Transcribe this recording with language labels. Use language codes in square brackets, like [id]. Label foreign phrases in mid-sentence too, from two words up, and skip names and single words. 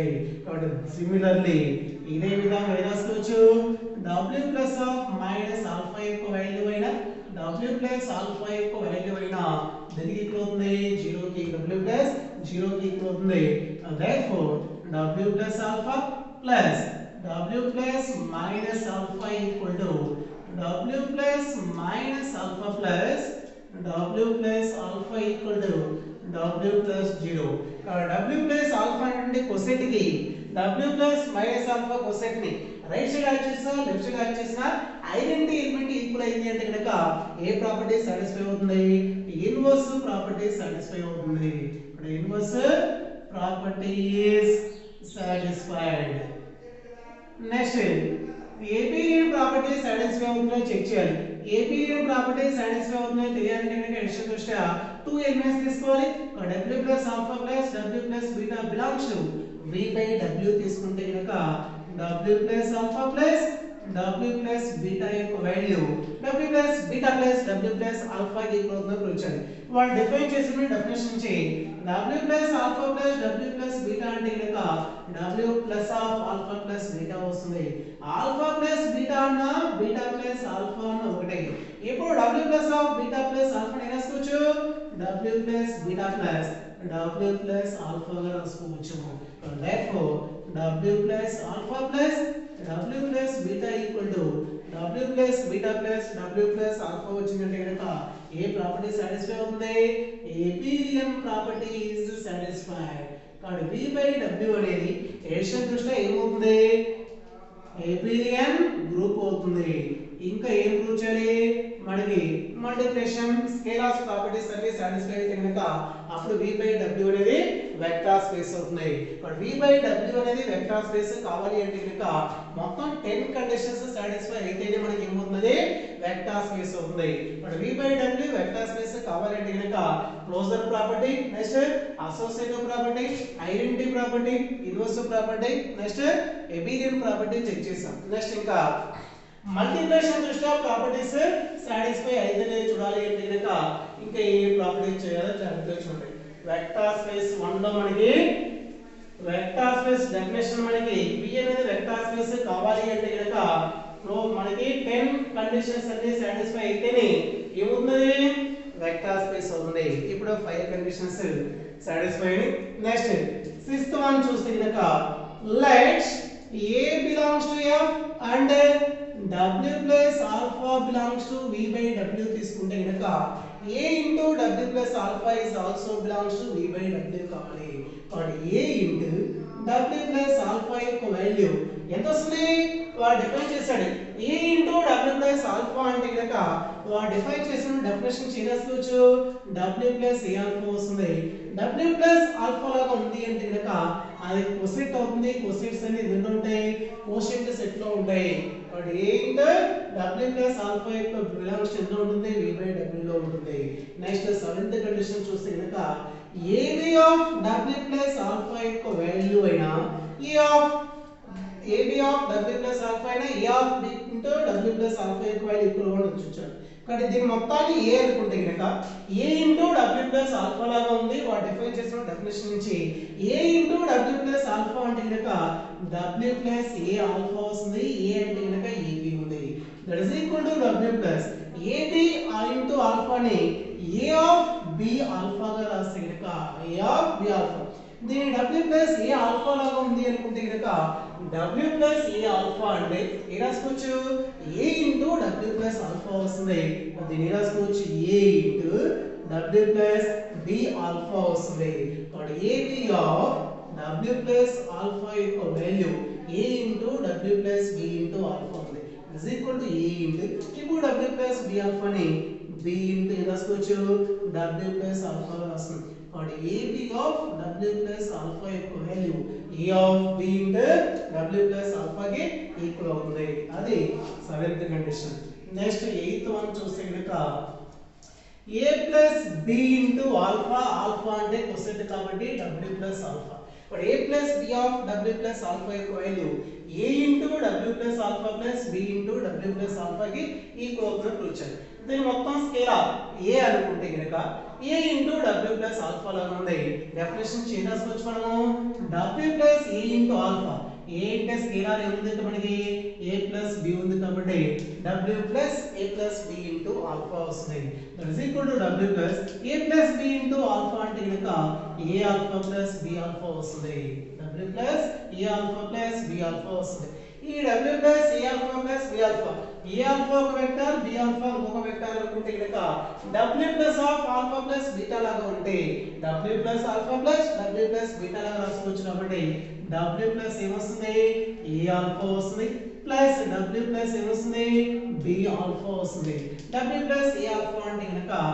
[te] కాబట్టి సిమిలర్లీ ఇదే విధంగా రాసుకోవచ్చు [en] w plus of minus alpha [te] యొక్క వాల్యూ అయినా [en] w plus alpha [te] యొక్క వాల్యూ అయినా దేనికి ఈక్వల్ అవుతుంది, 0 కి. [en] w plus 0 [te] కి ఈక్వల్ అవుతుంది. [en] therefore w plus alpha plus w plus minus alpha equal to w plus minus alpha plus w plus alpha equal to w plus 0 w plus alpha [te] అంటే cosec కి [en] w plus minus alpha cosec [te] ని [en] right side [te] యాడ్ చేసినా [en] left side [te] యాడ్ చేసినా [en] identity element equal [te] అయింది అంటే కనుక ఏ ప్రాపర్టీ సాటిస్ఫై అవుతుంది [en] inverse property [te] సాటిస్ఫై అవుతుంది ఇక్కడ [en] inverse property is satisfied next abelian property [te] సాటిస్ఫై అవుతుందో చెక్ చేయాలి [en] abelian property [te] సాటిస్ఫై అవుతుందో తెలియాలంటే కనుక ఎడిషన్ దృష్ట్యా 2 ఎలిమెంట్స్ తీసుకోవాలి [en] w plus alpha plus w plus beta belongs to v by w [te] తీసుకుంటే కనుక [en] w plus alpha plus w plus beta [te] యొక్క వాల్యూ [en] w plus beta plus w plus alpha [te] కి ఈక్వల్ అవుతుందో ప్రూవ్ చేయాలి వాళ్ళు డిఫైన్ చేసిన డెఫినిషన్ నుంచి [en] w plus alpha plus w plus beta [te] అంటే కనుక [en] w plus of alpha plus beta వస్తుంది alpha plus beta అన్న beta plus alpha [te] అన్న ఒకటే ఇప్పుడు [en] w plus of beta plus alpha [te] ని రాసుకోవచ్చు [en] w plus beta plus w plus alpha [te] గా రాసుకోవచ్చు [en] therefore w plus alpha [te] plus w plus beta equal to w plus beta plus w plus alpha వచ్చిందంటే కనుక ఏ ప్రాపర్టీ సాటిస్ఫై అవుతుంది [en] abelian property is satisfied [te] కాబట్టి [en] v by w [te] అనేది ఎడిషన్ దృష్ట్యా ఏమవుతుంది [en] abelian group [te] అవుతుంది ఇంకా ఏం ప్రూవ్ చేయాలి మనకి [en] multiplication scalars properties [te] అన్ని సాటిస్ఫై అయితే కనుక అప్పుడు [en] v by w [te] అనేది [en] vector space [te] అవుతుంది [en] but v by w [te] అనేది [en] vector space [te] కావాలి అంటే కనుక మొత్తం [en] 10 conditions satisfy [te] అయితేనే మనకి ఏమవుతుంది [en] vector space [te] అవుతుంది [en] but v by w vector space [te] కావాలి అంటే కనుక [en] closure property next associative property identity property inverse property next abelian property check [te] చేసాం నెక్స్ట్ ఇంకా మల్టిప్లికేషన్ దృష్ట్యా [en] properties satisfy [te] అయితేనే చూడాలి అంటే కనుక ఇంకా ఏ ప్రాపర్టీ చేయాలో జాగ్రత్తగా చూడండి [en] vector space 1 [te] లో మనకి [en] vector space definition [te] మనకి v అనేది [en] vector space [te] కావాలి అంటే కనుక మనకి 10 కండిషన్స్ అన్ని సాటిస్ఫై అయితేనే ఏమవుతుంది [en] vector space [te] అవుతుంది ఇప్పుడు [en] 5 conditions satisfy [te] అయ్యాయి [en] next 6th one [te] చూస్తే కనుక [en] let a belongs to f and w plus alpha belongs to v by w [te] తీసుకుంటే కనుక [en] a into w plus alpha is also belongs to v by w [te] కావాలి కాబట్టి [en] a into w plus alpha [te] యొక్క వాల్యూ ఎంత వస్తుంది వాడు డిఫైన్ చేశాడు [en] a into w plus alpha [te] అంటే కనుక వాడు డిఫైన్ చేసిన డెఫినిషన్ చేసేసుకోవచ్చు [en] w plus a alpha [te] వస్తుంది [en] w plus alpha [te] లాగా ఉంది అంటే కనుక అది కోసెట్ అవుతుంది కోసెట్స్ అనేది రెండు ఉంటాయి [en] quotient set [te] లో ఉంటాయి కాబట్టి [en] a into w plus alpha [te] యొక్క బిలాంగ్స్ ఎంత ఉంటుంది [en] v by w [te] లో ఉంటుంది [en] next 7th condition [te] చూస్తే కనుక [en] ab of w plus alpha [te] యొక్క వాల్యూ అయినా [en] ab of w plus alpha [te] అయినా [en] a of b into w plus alpha [te] యొక్క వాల్యూ ఈక్వల్ గా చూచారు కాబట్టి దీని మొత్తాన్ని a అనుకుంటే కనుక [en] a into w plus alpha [te] లాగా ఉంది వాడు డిఫైన్ చేసిన డెఫినిషన్ నుంచి [en] a into w plus alpha [te] అంటే కనుక [en] w plus a alpha [te] వస్తుంది a అంటే కనుక ab ఉంది [en] that is equal to w plus ab into alpha [te] ని [en] a of b alpha [te] గా రాస్తే కనుక [en] a of b alpha [te] దీని [en] w plus a alpha [te] లాగా ఉంది అనుకుంటే కనుక [en] w plus a alpha [te] అంటే ఏ రాసుకోవచ్చు [en] a into w plus alpha [te] వస్తుంది దీని రాసుకోవచ్చు [en] a into w plus b alpha [te] వస్తుంది కాబట్టి [en] ab of w plus alpha [te] యొక్క వాల్యూ [en] a into w plus b into alpha [te] ఉంది [en] is equal to a into [te] ఇప్పుడు [en] w plus b alpha [te] ని [en] b into [te] ఏ రాసుకోవచ్చు [en] w plus alpha [te] గా రాస్తుంది కాబట్టి [en] ab of w plus alpha [te] యొక్క వాల్యూ [en] a of b into w plus alpha [te] కి ఈక్వల్ అవుతుంది అది [en] 7th condition next 8th one [te] చూస్తే కనుక [en] a plus b into alpha alpha [te] అంటే కోసెట్ కాబట్టి [en] w plus alpha but a plus b of w plus alpha [te] యొక్క వాల్యూ [en] a into w plus alpha plus b into w plus alpha [te] కి ఈక్వల్ అవుతుంది ప్రూవ్ చేయాలి దీని మొత్తం స్కేలార్ a అనుకుంటే కనుక [en] a into w plus alpha [te] లాగా ఉంది [en] definition change [te] చేసుకోవచ్చు మనము [en] w plus a into alpha a [te] అంటే స్కేలార్ ఏముంది మనకి [en] a plus b [te] ఉంది కాబట్టి [en] w plus a plus b into alpha [te] వస్తుంది [en] that is equal to w plus a plus b into alpha [te] అంటే కనుక [en] a alpha plus b alpha [te] వస్తుంది [en] w plus a alpha plus b alpha [te] వస్తుంది ఈ [en] w plus a alpha plus b alpha a alpha [te] ఒక వెక్టర్ [en] b alpha [te] ఇంకొక వెక్టర్ అనుకుంటే గనుక [en] w plus of alpha plus beta [te] లాగా ఉంటే [en] w plus alpha plus w plus beta [te] లాగా రాసుకోవచ్చు కాబట్టి [en] w plus [te] ఏమొస్తుంది [en] a alpha [te] వస్తుంది [en] plus w plus [te] ఏమొస్తుంది [en] b alpha [te] వస్తుంది [en] w plus a alpha [te] అంటే గనుక